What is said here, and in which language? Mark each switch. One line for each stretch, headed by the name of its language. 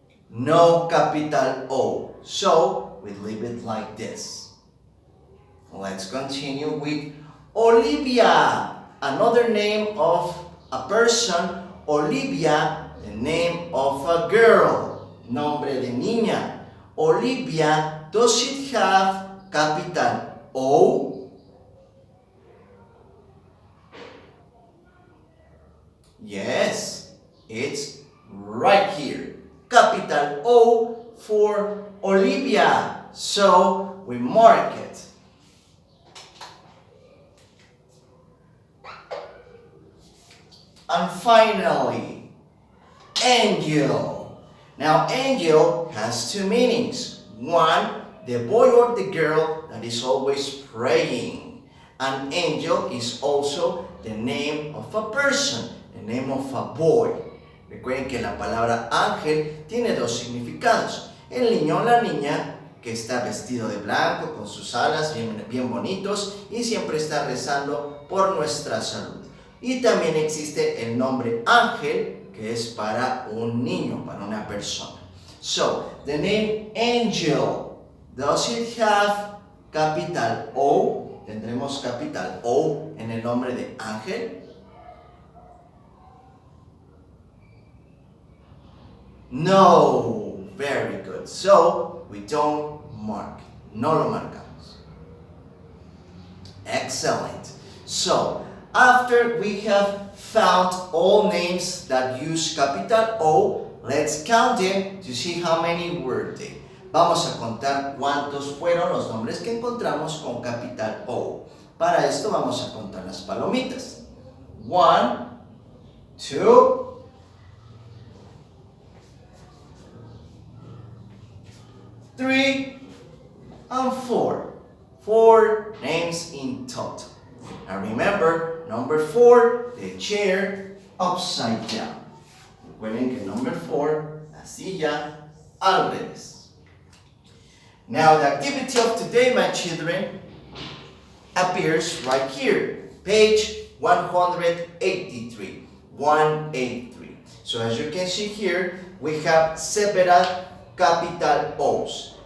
English: No capital O. So, we leave it like this. Let's continue with Olivia, another name of a person. Olivia, the name of a girl,
Spanish: nombre de niña.
English: Olivia, does it have capital O? Yes, it's right here. Capital O for Olivia. So we mark it. And finally, angel. Now, angel has two meanings. One, the boy or the girl that is always praying. An angel is also the name of a person, the name of a boy.
Spanish: Recuerden que la palabra ángel tiene dos significados. El niño o la niña que está vestido de blanco, con sus alas bien bonitos y siempre está rezando por nuestra salud. Y también existe el nombre ángel, que es para un niño, para una persona.
English: So, the name angel, does it have capital O?
Spanish: ¿Tendremos capital O en el nombre de ángel?
English: No, very good. So, we don't mark it.
Spanish: No lo marcamos.
English: Excellent. So, after we have found all names that use capital O. Let's count them to see how many were they.
Spanish: Vamos a contar cuántos fueron los nombres que encontramos con capital O. Para esto vamos a contar las palomitas.
English: 1, 2, 3, and 4. 4 names in total. And remember, number 4, the chair upside down.
Spanish: Recuerden que
English: number 4,
Spanish: la silla al revés.
English: Now the activity of today, my children, appears right here, page 183. 183. So as you can see here, we have several capital O's.